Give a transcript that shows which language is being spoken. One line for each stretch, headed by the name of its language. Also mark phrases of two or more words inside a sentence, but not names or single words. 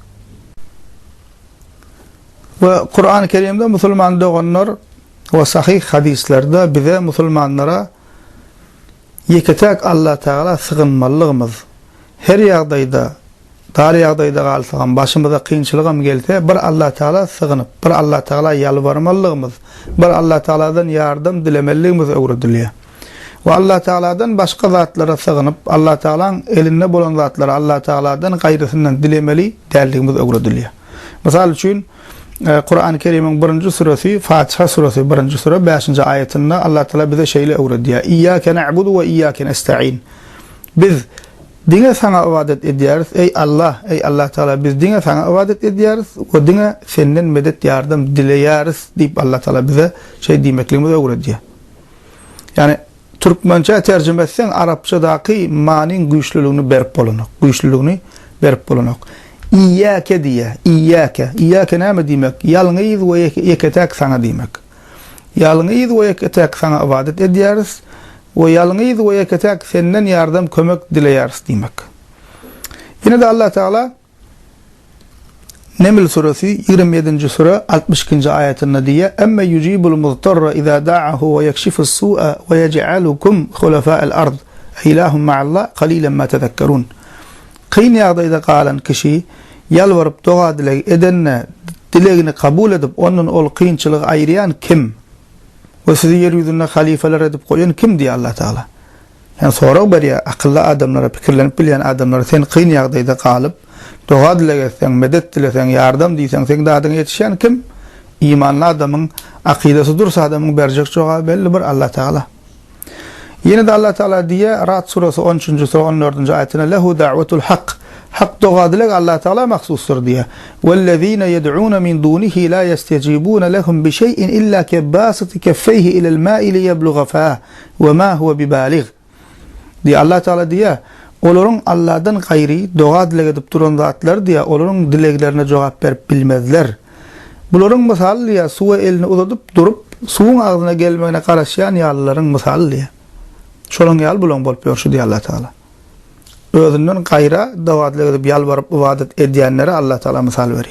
Turkmen: Ve Kur'an-ı Kerim'de musulman doganlar ve sahih hadislerde bize musulmanlara yeketek Allah Teala sığınmalygymyz. Her ýagdaýda, dar ýagdaýda galsagan, başymyza kynçylygam gelse, bir Allah Teala sığınıp, bir Allah Teala ýalvarmalygymyz, bir Allah Teala'dan ýardym dilemeligimiz öwredilýär. Ve Allah Teala'dan başka zatlara sığınıp, Allah Teala'nın elinde bolan zatlara Allah Teala'dan gayrısından dilemeli däldigimiz öwredilýär. Misal üçin Kur'an-ı Kerim'in 1. suresi, Fatiha suresi 1. sure 5. ayetinde Allah Teala bize şeýle öwredýär.
Arabic: إياك نعبد و إياك نستعين.
Turkmen: Biz dine sana ibadet edýäris, ey Allah Teala biz dine sana ibadet edýäris we dine senden medet ýardym dileýäris diýip Allah Teala bize diýmekligimizi öwredýär. Yani Türkmençe tercüme etsen Arapçadaki manin güçlülüğünü berip bolunak. İyyâke diýe, iyyâke. İyyâke näme diýmek? Ýalňyz we yeketek sana diýmek. Ýalňyz we yeketek sana ibadet edýäris we ýalňyz we yeketek senden ýardym kömek dileýäris diýmek. Ýene de Allah Teala Neml suresi 27. sure 62. ayetinde diye
Arabic: أمن يجيب المضطر إذا دعاه و يكشف السوء و يجعلكم خلفاء الأرض أإله مع الله قليلا ما تذكرون.
Turkmen: Kyn ýagdaýda galan kişi yalvaryp doga dilek edenne dilegini kabul edip onun ol kynçylygy aýryan kim? Ve sizi yer ýüzünde halifeler edip goýan kim diýär Allah Taala. Yani sorak berýär akylly adamlara, pikirlenip bilýän adamlara sen kyn ýagdaýda galyp doga dilegeseň, medet dileseň, ýardam diýseň, sen dadyň ýetişen kim? İmanly adamyň akydasy dursa adamyň berjek jogaby belli bir Allah Taala. Ýene de Allah Taala diýär Ra'd suresi 13. sure 14. ayetinde
Arabic: له دعوة الحق.
Turkmen: Hak doga dilek Allah Taala mahsusdur diýär.
Arabic: والذين يدعون من دونه لا يستجيبون لهم بشيء إلا كباسط كفيه إلى الماء ليبلغ فاه وما هو ببالغه.
Turkmen: Diýär Allah Taala diýär olaryň Allahdan gaýry doga dilek edip duran zatlar diýär olaryň dileklerine jogap berip bilmezler. Bularyň misaly diýär suwa elini uzadyp durup suwun agzyna gelmegine garaşýan ýallaryň misaly diýär. Şolaň ýal bulan bolup ýörşi diýär Allah Taala. Özünden gaýra doga dilek edip ýalbaryp ibadet edýänlere Allah Taala misal berýär.